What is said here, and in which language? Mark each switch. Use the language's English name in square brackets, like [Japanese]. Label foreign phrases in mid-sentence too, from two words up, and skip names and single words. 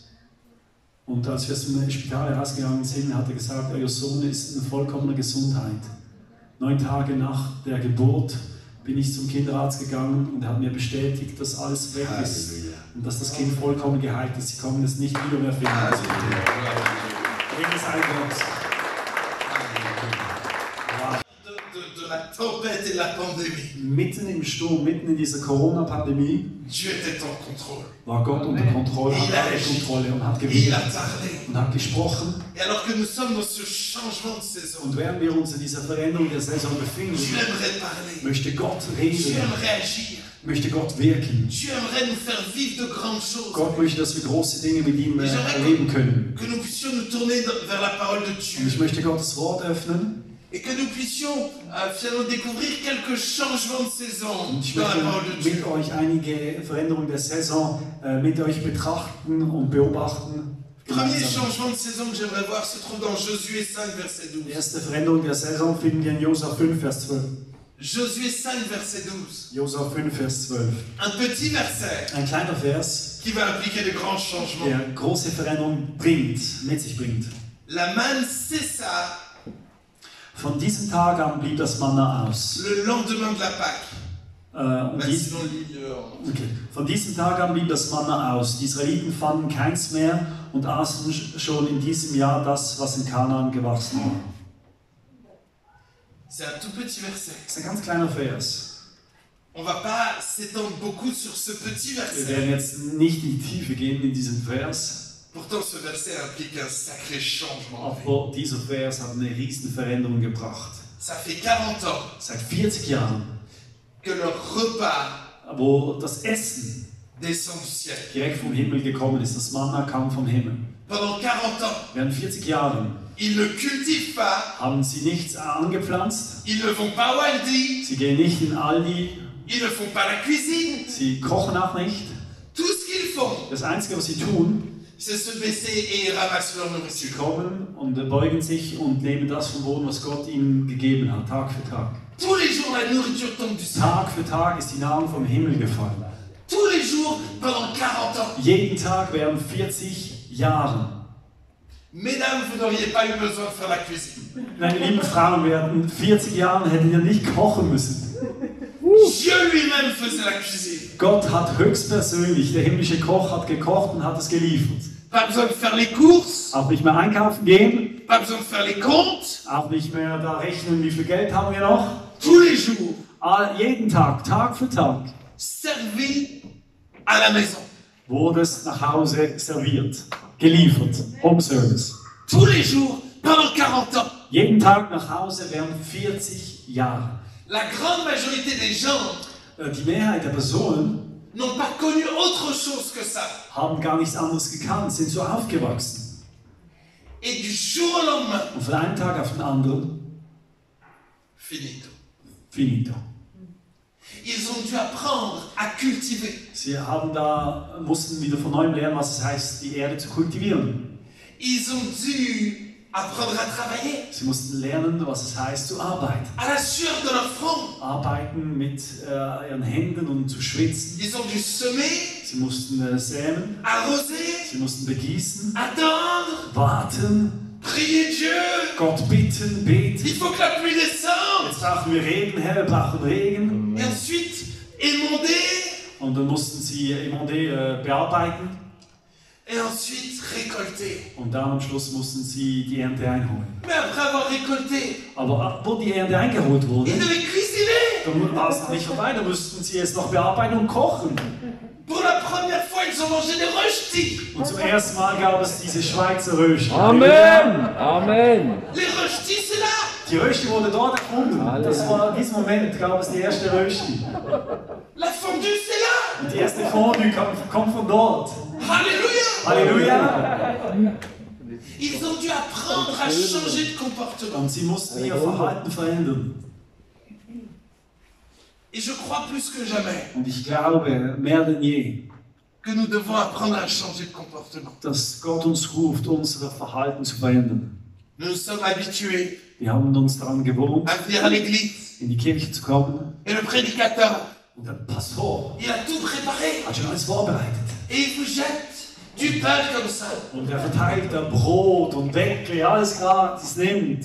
[German] Und als wir aus dem Spital herausgegangen sind, hat er gesagt, euer Sohn ist in vollkommener Gesundheit. 9 Tage nach der Geburt bin ich zum Kinderarzt gegangen und er hat mir bestätigt, dass alles weg ist und dass das Kind vollkommen geheilt ist. Sie kommen es nicht wieder mehr finden. Ehre sei Gott. [French] La tempête et la pandémie. [German] Mitten im Sturm, mitten in dieser Corona-Pandemie, [French] Dieu était en contrôle. [German] war Gott unter Kontrolle, hat Kontrolle und hat [French] Et il [German] gewirkt [French] a parlé. [German] und hat gesprochen. [French] Et alors que nous sommes dans ce changement de saison, [German] Und während wir uns in dieser Veränderung der Saison befinden, [French] Dieu aimerait parler. [German] möchte Gott [French] Dieu [German] reden, [French] aimerait agir. [German] möchte Gott wirken. [French] Dieu aimerait nous faire vivre de grandes choses. [German] Gott möchte, dass wir große Dinge mit ihm erleben können. [French] Que nous puissions nous tourner vers la parole de [German] Und [French] Dieu. [German] ich möchte Gottes Wort öffnen. [French] Et que nous puissions finalement découvrir quelques changements de saison [German] Und ich [French] dans la parole de [German] möchte [French] Dieu. [German] mit euch einige Veränderungen der Saison mit euch betrachten und beobachten. [French] Premier [German] Gemeinsam. [French] changement de saison que j'aimerais voir se trouve dans Josué 5, verset [German] Die [French] 12. [German] erste Veränderung der Saison finden wir in Josua 5, Vers 12. [French] Josué 5, verset 12. [German] Josua 5, Vers 12. [French] Un petit verset [German] Ein kleiner Vers, [French] qui va impliquer de grands changements. [German] der große Veränderungen mit sich bringt. [French] La manne cessa [German] Von diesem Tag an blieb das Manna aus. [French] le lendemain de la Pâque. Sinon, l'île. Okay. [German] Von diesem Tag an blieb das Manna aus. Die Israeliten fanden keins mehr und aßen schon in diesem Jahr das, was in Kanaan gewachsen war. [French] C'est un tout petit verset. [German] Das ist ein ganz kleiner Vers. [French] On va pas s'étendre beaucoup sur ce petit [German] Wir [French] verset. [German] werden jetzt nicht in die Tiefe gehen in diesem Vers, [French] Pourtant, ce verset implique un sacré changement. [German] aber dieser Vers hat eine riesen Veränderung gebracht. [French] Ça fait 40 ans [German] Seit 40 Jahren, [French] que leur repas [German] wo das Essen [French] descend du ciel. [German] direkt vom Himmel gekommen ist, das Manna kam vom Himmel. [French] Pendant 40 ans, [German] Während 40 Jahren [French] ils ne cultivent pas, [German] haben sie nichts angepflanzt, [French] ils ne vont pas au Aldi, [German] sie gehen nicht in Aldi, [French] ils ne font pas la cuisine. [German] sie kochen auch nicht. [French] Tout ce qu'ils font, [German] Das Einzige, was sie tun, [French] c'est se baisser et ils ramassent leur [German] sie [French] nourriture. [German] kommen und beugen sich und nehmen das vom Boden, was Gott ihnen gegeben hat, Tag für Tag. [French] Tous les jours, la nourriture tombe du ciel. [German] Tag für Tag ist die Nahrung vom Himmel gefallen. [French] Tous les jours, pendant 40 ans. [German] Jeden Tag während 40 Jahren. [French] Mesdames, vous n'auriez pas eu besoin de faire la cuisine. [German] Meine lieben Frauen, während 40 Jahren hättet ihr nicht kochen müssen. [French] Dieu lui-même faisait la cuisine. [German] Gott hat höchstpersönlich, der himmlische Koch hat gekocht und hat es geliefert. [French] Pas besoin de faire les courses, [German] Auch nicht mehr einkaufen gehen, [French] pas besoin de faire les comptes. [German] auch nicht mehr da rechnen, wie viel Geld haben wir noch. [French] Tous les jours, [German] Jeden Tag, Tag für Tag, [French] servi à la maison. [German] wurde es nach Hause serviert, geliefert, [English] Home Service. [French] Tous les jours, pendant 40 ans. [German] Jeden Tag nach Hause während 40 Jahren. [French] La grande majorité des gens [German] Die Mehrheit der Personen [French] n'ont pas connu autre chose que ça. [German] haben gar nichts anderes gekannt, sind so aufgewachsen. [French] Et du jour au lendemain, [German] Und von einem Tag auf den anderen, [French] finito. [German] finito. [French] Ils ont dû apprendre à cultiver. [German] Sie mussten wieder von neuem lernen, was es heißt, die Erde zu kultivieren. [French] Ils ont dû apprendre à travailler. [German] Sie mussten lernen, was es heißt, zu arbeiten. [French] À la sueur de leur front. [German] Arbeiten mit ihren Händen und zu schwitzen. [French] Ils ont dû semer, [German] Sie mussten säen, [French] arroser, [German] sie mussten begießen, [French] attendre, [German] warten, [French] prier Dieu. [German] Gott bitten, beten. [French] Il faut que la pluie descende. [German] Jetzt brauchen wir Regen, Herr, wir brauchen Regen. [French] Et ensuite, émonder. [German] Und dann mussten sie Emondé bearbeiten. [French] Et ensuite, récolter. [German] Und dann am Schluss mussten sie die Ernte einholen. [French] Mais après avoir récolté, [German] Aber wo die Ernte eingeholt wurde, [French] ils devaient cuisiner. [German] dann war es noch nicht vorbei, da mussten sie es noch bearbeiten und kochen. [French] Pour la première fois, ils ont mangé des röstis. [German] Und zum ersten Mal gab es diese Schweizer Rösti. Amen! Amen! [French] Les röstis, c'est là. [German] Die Rösti wurde dort erfunden. Das war in diesem Moment gab es die erste Rösti. [French] La fondue, c'est là. [German] Und die erste Fondue kommt von dort. [French] Alléluia. [German] Halleluja! [French] Ils ont dû apprendre à changer de comportement. [German] Und sie mussten ihr Verhalten verändern. [French] Et je crois plus que jamais [German] Und ich glaube, mehr denn je, [French] que nous devons apprendre à changer de comportement. [German] dass Gott uns ruft, unser Verhalten zu verändern. [French] Nous nous sommes habitués [German] Wir haben uns daran gewohnt, [French] à venir à l'église. [German] in die Kirche zu kommen. [French] Et le prédicateur, [German] Und der Pastor [French] il a tout préparé. [German] hat schon alles vorbereitet. [French] Et il vous jette du pain comme ça. [German] Und er verteilt da Brot und Weckle, alles gratis nimmt.